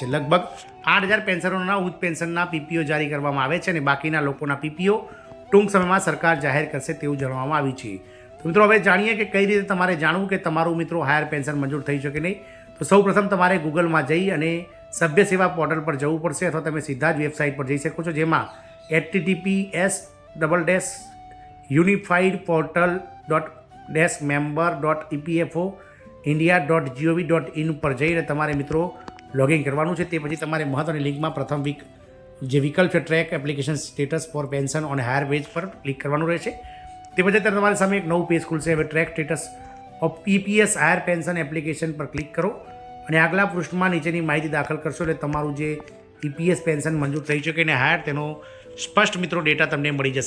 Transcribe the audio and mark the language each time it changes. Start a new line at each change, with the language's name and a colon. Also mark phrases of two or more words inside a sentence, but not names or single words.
Gujarati: લગભગ 8,000 પેન્શનરોના ઉચ્ચ પેન્શનના PPO જારી કરવામાં આવે છે અને બાકીના લોકોના PPO ટૂંક સમયમાં સરકાર જાહેર કરશે તેવું જણાવવામાં આવ્યું છે. તો મિત્રો હવે જાણીએ કે કઈ રીતે તમારે જાણવું કે તમારું મિત્રો
English: higher pension
Gujarati: મંજૂર થઈ શકે નહીં. તો સૌ પ્રથમ તમારે ગૂગલમાં જઈ અને સભ્ય સેવા પોર્ટલ પર જવું પડશે અથવા તમે સીધા જ વેબસાઇટ પર જઈ શકો છો, જેમાં https://unifiedportal.member.epfoindia.gov.in પર જઈને તમારે મિત્રો લોગિન કરવાનું છે. તે પછી તમારે મહત્વની લિંકમાં પ્રથમ જે વિકલ્પ છે
English: track application status for pension on higher wage
Gujarati: પર ક્લિક કરવાનું રહેશે. તે પછી તમારી સામે એક નવું પેજ ખુલશે. હવે
English: track status of EPS higher pension application
Gujarati: પર ક્લિક કરો અને આગલા પૃષ્ઠમાં નીચેની માહિતી દાખલ કરશો એટલે તમારું જે EPS પેન્શન મંજૂર થઈ શકે ને હાયર તેનો સ્પષ્ટ મિત્રો ડેટા તમને મળી જશે.